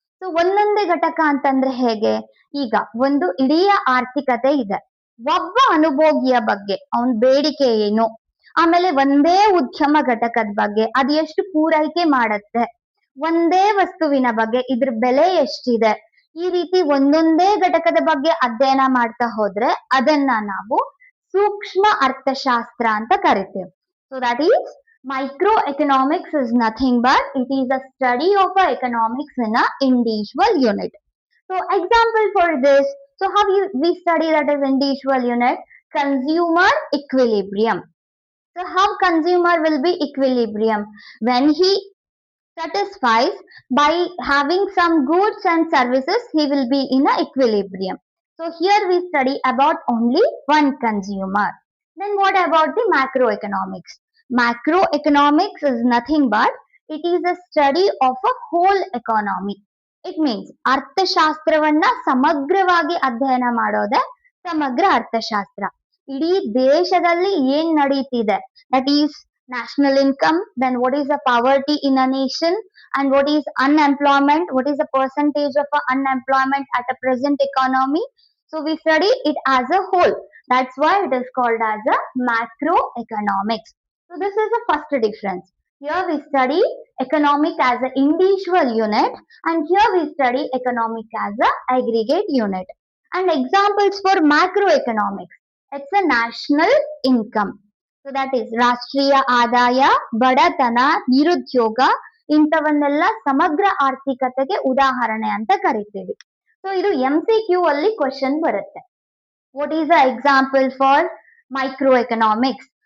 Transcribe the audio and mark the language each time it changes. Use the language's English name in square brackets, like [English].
[Kannada] So ಒಂದೊಂದೇ ಘಟಕ ಅಂತಂದ್ರೆ ಹೇಗೆ, ಈಗ ಒಂದು ಇಡೀ ಆರ್ಥಿಕತೆ ಇದೆ, ಒಬ್ಬ ಅನುಭೋಗಿಯ ಬಗ್ಗೆ ಅವನ ಬೇಡಿಕೆ ಏನು, ಆಮೇಲೆ ಒಂದೇ ಉದ್ಯಮ ಘಟಕದ ಬಗ್ಗೆ ಅದು ಎಷ್ಟು ಪೂರೈಕೆ ಮಾಡತ್ತೆ, ಒಂದೇ ವಸ್ತುವಿನ ಬಗ್ಗೆ ಇದ್ರ ಬೆಲೆ ಎಷ್ಟಿದೆ, ಈ ರೀತಿ ಒಂದೊಂದೇ ಘಟಕದ ಬಗ್ಗೆ ಅಧ್ಯಯನ ಮಾಡ್ತಾ ಹೋದ್ರೆ ಅದನ್ನ ನಾವು ಸೂಕ್ಷ್ಮ ಅರ್ಥಶಾಸ್ತ್ರ ಅಂತ ಕರಿತೇವೆ. [English] So that is micro economics is nothing but it is a study of a economics in a individual unit. So example for this, so how we study that as individual unit, consumer equilibrium. So how consumer will be equilibrium, when he satisfies by having some goods and services, he will be in a equilibrium. So here we study about only one consumer. Then what about the macroeconomics? Macroeconomics is nothing but it is a study of a whole economy. It means [Kannada] ಅರ್ಥಶಾಸ್ತ್ರವನ್ನ ಸಮಗ್ರವಾಗಿ ಅಧ್ಯಯನ ಮಾಡೋದೇ ಸಮಗ್ರ ಅರ್ಥಶಾಸ್ತ್ರ. ಇಡೀ ದೇಶದಲ್ಲಿ ಏನ್ ನಡೀತಿದೆ, [English] That is national income, then what is the poverty in a nation, and what is unemployment, what is the percentage of unemployment at a present economy. So we study it as a whole. That's why it is called as a macroeconomics. So this is the first difference. Here we study economic as an individual unit, and here we study economic as a aggregate unit. And examples for macroeconomics, it's a national income. So that is [Kannada] ರಾಷ್ಟ್ರೀಯ ಆದಾಯ, ಬಡತನ, ನಿರುದ್ಯೋಗ, ಇಂಥವನ್ನೆಲ್ಲ ಸಮಗ್ರ ಆರ್ಥಿಕತೆಗೆ ಉದಾಹರಣೆ ಅಂತ ಕರಿತೀವಿ. [English] so [Kannada] ಇದು MCQ ಅಲ್ಲಿ ಕ್ವೆಶ್ಚನ್ ಬರುತ್ತೆ. [English] What is a example for micro economics?